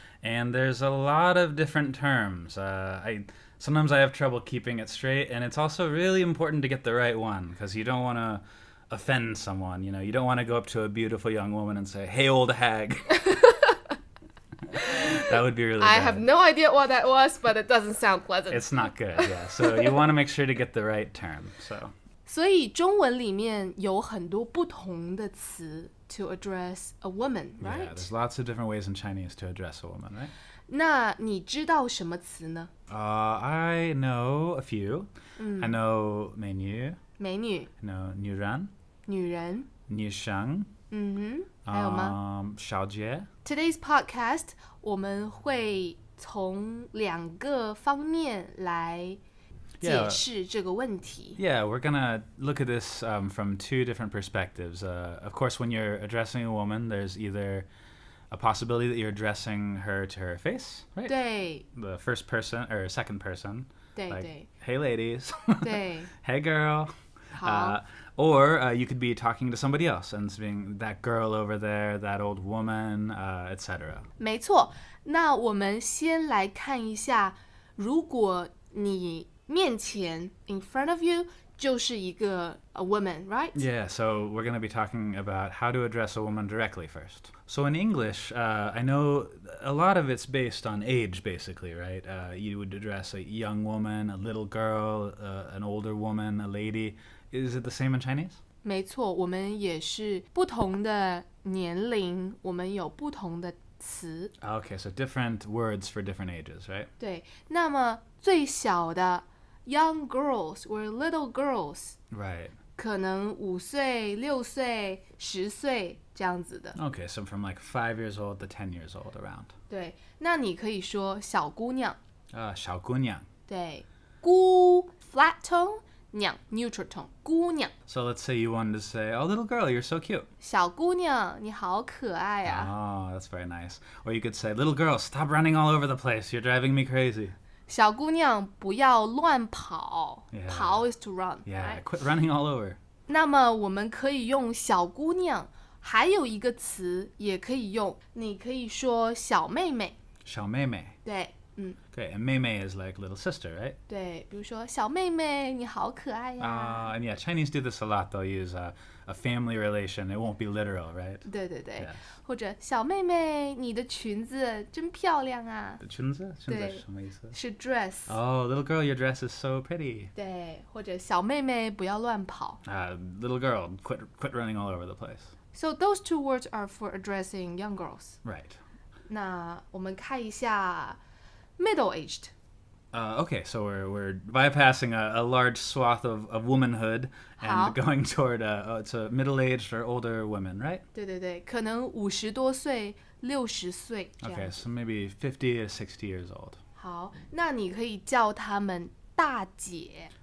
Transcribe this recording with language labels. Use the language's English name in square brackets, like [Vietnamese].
[English] And there's a lot of different terms. Sometimes I have trouble keeping it straight, and it's also really important to get the right one because you don't want to offend someone. You know, you don't want to go up to a beautiful young woman and say, "Hey, old hag." That would be really bad. I have no idea what that was, but it doesn't sound pleasant. It's not good, yeah. So you want to make sure to get the right term. [Chinese] 所以中文里面有很多不同的词 [English] to address a woman, right? Yeah, there's lots of different ways in Chinese to address a woman, right? [Chinese] 那你知道什么词呢？ [English] I know a few. I know 美女. [Chinese] 美女 [English] I know 女人. [Chinese] 女人女生. 还有吗？小姐. [English] Today's podcast [Chinese] 我们会从两个方面来解释这个问题。 [English] Yeah, we're gonna look at this from two different perspectives. Of course, when you're addressing a woman, there's either a possibility that you're addressing her to her face, right? [Chinese] 对 [English] The first person or second person. [Chinese] 对 [English] Like, [Chinese] 对 [English] hey, ladies. [Chinese] 对 [English] Hey, girl. [Chinese] 好 [English] Or you could be talking to somebody else and saying that girl over there, that old woman, etc. [Chinese] 没错。那我们先来看一下，如果你面前 [English] in front of you [Chinese] 就是一个 [English] a woman, right? Yeah, so we're going to be talking about how to address a woman directly first. So in English, I know a lot of it's based on age, basically, right? You would address a young woman, a little girl, an older woman, a lady. Is it the same in Chinese? [Chinese] 没错，我们也是不同的年龄，我们有不同的词。 [English] Okay, so different words for different ages, right? [Chinese] 对，那么最小的 [English] young girls or little girls Right. [Chinese] 可能5岁、6岁、10岁这样子的。 [English] Okay, so from like 5 years old to 10 years old around. [Chinese] 对，那你可以说小姑娘。小姑娘. 对，姑 [English] flat tone， [Chinese] 娘 [English] neutral tone， [Chinese] 姑娘。 [English] So let's say you wanted to say, "Oh, little girl, you're so cute." [Chinese] 小姑娘，你好可爱啊！ [English] Oh, that's very nice. Or you could say, "Little girl, stop running all over the place. You're driving me crazy." [Chinese] 小姑娘不要乱跑 [English] Yeah. 跑 is to run. Yeah, right? quit running all over. [Chinese] 那么我们可以用小姑娘，还有一个词也可以用，你可以说小妹妹。小妹妹. 对， [English] Okay, and 妹妹 is like little sister, right? [Chinese] 对，比如说小妹妹，你好可爱呀。 [English] And yeah, Chinese do this a lot. They'll use a family relation. It won't be literal, right? [Chinese] 对对对 [English] Yes. [Chinese] 或者小妹妹，你的裙子真漂亮啊，裙子对。是什么意思？是 dress。 [English] Oh, little girl, your dress is so pretty. [Chinese] 对，或者小妹妹不要乱跑。 [English] Little girl, quit running all over the place. So those two words are for addressing young girls. Right. [Chinese] 那我们看一下 middle-aged. [English] Okay, so we're bypassing a large swath of womanhood [Chinese] 好。 [English] and going toward to middle-aged or older women, right? [Chinese] 对对对，可能50多岁、60岁这样。 [English] Okay, so maybe 50 to 60 years old. [Chinese] 好，那你可以叫他们大姐。